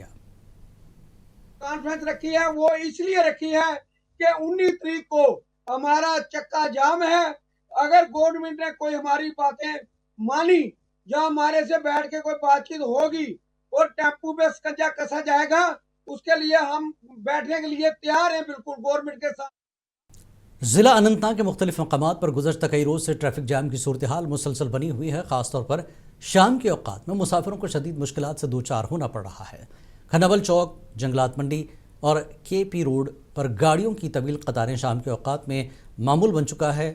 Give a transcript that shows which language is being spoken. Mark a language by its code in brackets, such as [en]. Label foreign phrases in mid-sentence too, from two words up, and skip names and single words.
[ur] کانفرنس رکھی ہے وہ اس لیے رکھی ہے کہ 19 تاریخ کو ہمارا چکا جام ہے. اگر گورنمنٹ نے کوئی ہماری باتیں مانی یا ہمارے سے بیٹھ کے کوئی بات چیت ہوگی اور ٹیمپو پہ سکنجا کسا جائے گا اس کے لیے ہم بیٹھنے کے لیے تیار ہیں بالکل گورنمنٹ کے ساتھ. ضلع اننت ناگ کے مختلف مقامات پر گزشتہ کئی روز سے ٹریفک جام کی صورتحال مسلسل بنی ہوئی ہے. خاص طور پر شام کے اوقات میں مسافروں کو شدید مشکلات سے دوچار ہونا پڑ رہا ہے. کھنبل چوک، جنگلات منڈی اور KP روڈ پر گاڑیوں کی طویل قطاریں شام کے اوقات میں معمول بن چکا ہے.